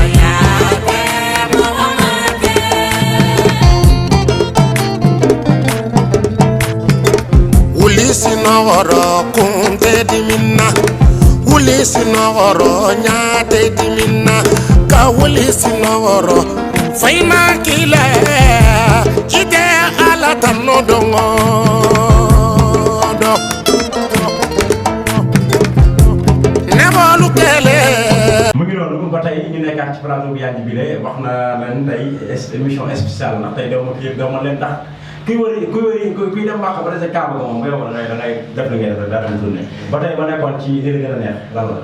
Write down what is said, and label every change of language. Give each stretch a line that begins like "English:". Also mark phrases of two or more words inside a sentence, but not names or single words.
Mandingo: wuli sinoro kunte diminna wuli sinoro nyate diminna ka wuli sinoro fayna kile jide ala tanno dongo
Wolof: mu ngi noonu ba tey ñu nekkaat ci plateau bi yàgg bi de wax na leen tey
French: émission spéciale
Wolof: ndax tey doo ma kii doo ma leen ndax kuy dem Màkka ba dese Kaaba ga moom nga yow da ngay def li ngay def daa dem tourné ba tey ba nekkoon ci li gën a neex lan la.